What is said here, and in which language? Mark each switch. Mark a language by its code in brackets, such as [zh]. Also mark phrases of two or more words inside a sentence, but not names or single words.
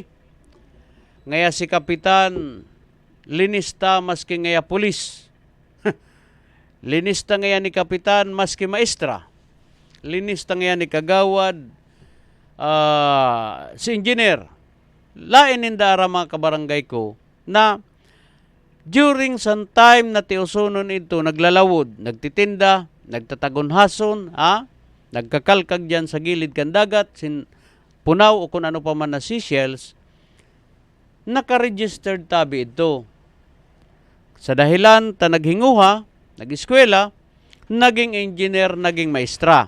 [bik] Ngaya si Kapitan, linista maski ngaya pulis. Linista ngaya ni Kapitan maski maestra. Linista ngaya ni Kagawad, si engineer. Lain indara mga kabarangay ko na [en] during some time [bik] na tiusunon ito, naglalawod, nagtitinda, nagtatagonhason, nagkakalkag dyan sa gilid kan dagat, punaw o kung ano pa man na seashells, naka-registered tabi ito. Sa dahilan, ta naghinguha, nag-eskwela, naging engineer, naging maestra.